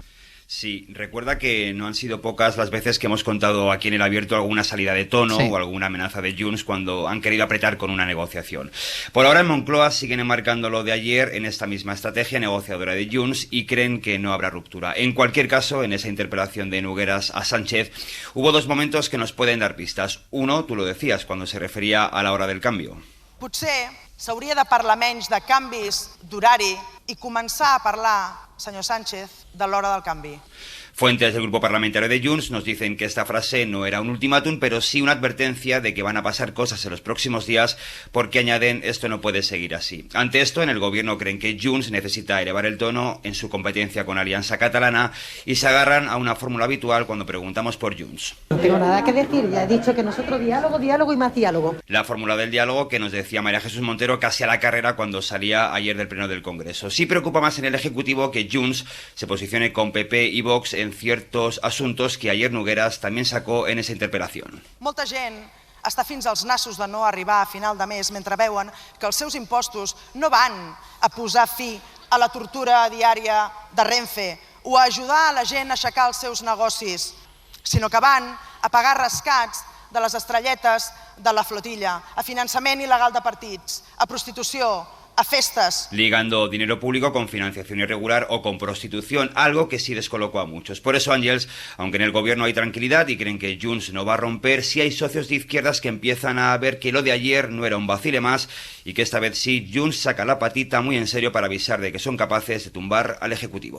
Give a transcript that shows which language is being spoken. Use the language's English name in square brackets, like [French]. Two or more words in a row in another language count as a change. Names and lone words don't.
[Spanish] Sí, recuerda que no han sido pocas las veces que hemos contado aquí en El Abierto alguna salida de tono o alguna amenaza de Junts cuando han querido apretar con una negociación. Por ahora en Moncloa siguen enmarcando lo de ayer en esta misma estrategia negociadora de Junts y creen que no habrá ruptura. En cualquier caso, en esa interpelación de Nogueras a Sánchez hubo dos momentos que nos pueden dar pistas. Uno, tú lo decías, cuando se refería a la hora del cambio. [Catalan] Potser s'hauria de parlar menys de canvis d'horari i començar a parlar, senyor Sánchez, de l'hora del canvi. [Spanish] Fuentes del grupo parlamentario de Junts nos dicen que esta frase no era un ultimátum, pero sí una advertencia de que van a pasar cosas en los próximos días porque añaden esto no puede seguir así. Ante esto, en el Gobierno creen que Junts necesita elevar el tono en su competencia con Alianza Catalana y se agarran a una fórmula habitual cuando preguntamos por Junts. No tengo nada que decir, ya he dicho que nosotros diálogo, diálogo y más diálogo. La fórmula del diálogo que nos decía María Jesús Montero casi a la carrera cuando salía ayer del Pleno del Congreso. Sí preocupa más en el Ejecutivo que Junts se posicione con PP y Vox en ciertos asuntos que ayer Nogueras también sacó en esa interpelación. [Catalan] Molta gent està fins als nassos de no arribar a final de mes mentre veuen que els seus impostos no van a posar fi a la tortura diària de Renfe o a ajudar a la gent a aixecar els seus negocis, sinó que van a pagar rescats de les estrelletes de la flotilla, a finançament il·legal de partits, a prostitució, a festas. [Spanish] Ligando dinero público con financiación irregular o con prostitución, algo que sí descolocó a muchos. Por eso, Ángels, aunque en el Gobierno hay tranquilidad y creen que Junts no va a romper, sí hay socios de izquierdas que empiezan a ver que lo de ayer no era un vacile más y que esta vez sí Junts saca la patita muy en serio para avisar de que son capaces de tumbar al Ejecutivo.